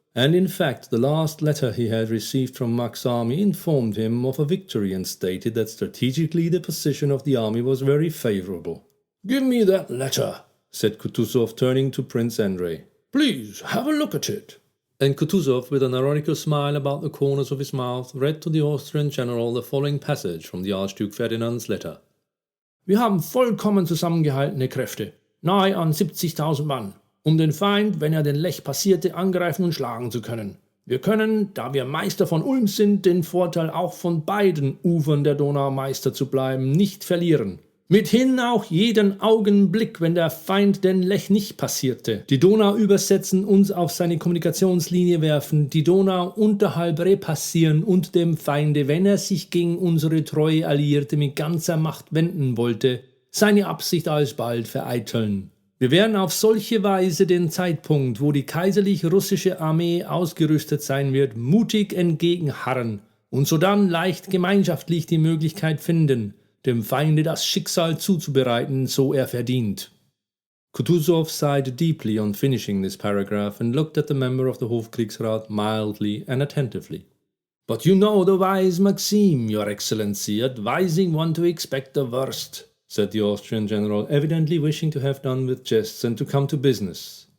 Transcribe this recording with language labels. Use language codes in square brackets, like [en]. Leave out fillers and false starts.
[en] And in fact, the last letter he had received from Mack's army informed him of a victory and stated that strategically the position of the army was very favorable. "Give me that letter," said Kutuzov, turning to Prince Andrei. "Please, have a look at it." And Kutuzov, with an ironical smile about the corners of his mouth, read to the Austrian general the following passage from the Archduke Ferdinand's letter. [de] "Wir haben vollkommen zusammengehaltene Kräfte, nahe an 70.000 Mann, den Feind, wenn den Lech passierte, angreifen und schlagen zu können. Wir können, da wir Meister von Ulm sind, den Vorteil auch von beiden Ufern der Donau Meister zu bleiben, nicht verlieren. Mithin auch jeden Augenblick, wenn der Feind den Lech nicht passierte, die Donau übersetzen, uns auf seine Kommunikationslinie werfen, die Donau unterhalb repassieren und dem Feinde, wenn er sich gegen unsere treue Alliierte mit ganzer Macht wenden wollte, seine Absicht alsbald vereiteln. Wir werden auf solche Weise den Zeitpunkt, wo die kaiserlich-russische Armee ausgerüstet sein wird, mutig entgegenharren und sodann leicht gemeinschaftlich die Möglichkeit finden, dem Feinde das Schicksal zuzubereiten, so er verdient." [en] Kutuzov sighed deeply on finishing this paragraph and looked at the member of the Hofkriegsrat mildly and attentively. "But you know the wise maxim, Your Excellency, advising one to expect the worst," said the Austrian general, evidently wishing to have done with jests and to come to business.